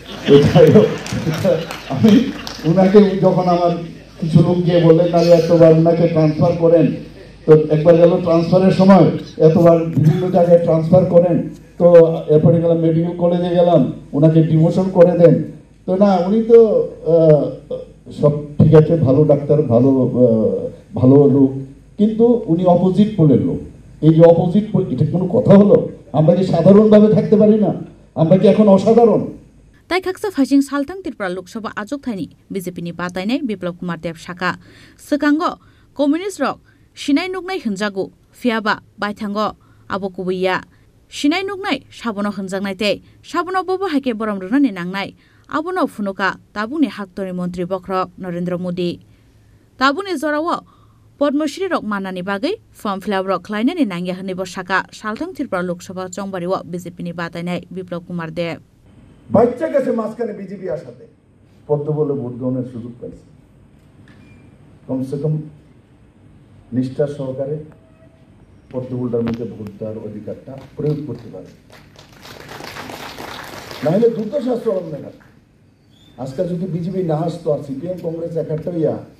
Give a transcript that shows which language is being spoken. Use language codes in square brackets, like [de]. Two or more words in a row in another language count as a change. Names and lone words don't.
[bn] আমি উনাকে যখন আমার কিছু লোক গিয়ে বললেন তাহলে এতবার উনাকে ট্রান্সফার করেন তো একবার গেল ট্রান্সফারের সময় এতবার বিভিন্ন জায়গায় ট্রান্সফার করেন তো এরপরে গেলাম মেডিকেল কলেজে গেলাম ওনাকে ডিমোশন করে দেন তো না উনি তো সব ঠিক আছে ভালো ডাক্তার ভালো লোক কিন্তু উনি [en] opposite pole's [bn] লোক এই যে [en] opposite pole [bn] এটা কোনো কথা হলো আমরা কি সাধারণভাবে থাকতে পারি না আমরা কি এখন অসাধারণ [trp] তাই খাকসা ফাইজিং সালথাং ত্রিপুরা লোকসভা আজক থাইনি বিজেপি नि बातायनाय बिप्लब कुमार देव साका सकांगो कम्युनिस्ट रक सिनाय नुगनाय हनजागु फियाबा बायथांगो आबो कुबैया सिनाय नुगनाय साबनो हनजांनाय ते साबनो बबो हाके बरम रुनानि नांनाय आबनो फुनुका ताबुनि हाक्तनि मन्त्री बख्रक नरेंद्र मोदी ताबुनि जरावो पद्मश्री रक मानानि बागै [en] form fill-up [trp] रक ख्लायनानि नांगिया हनि बसाका सालथां त्रिपुरा लोकसभा चंबारिव बिजेपि नि बातायनाय बिप्लब कुमार देव [bn] বাচ্চা গেছে মাঝখানে বিজেপি আসাতে পদ্ম বলে ভোট গ্রহণের সুযোগ পাইছে কমসে কম নিষ্ঠার সহকারে পদ্মফুলটার মধ্যে ভোট দেওয়ার অধিকারটা প্রয়োগ করতে পারে নাহলে দ্রুত শাস্তি অবলম্বন হয় আজকাল যদি বিজেপি না আসতো আর সিপিএম কংগ্রেস একটা ইয়া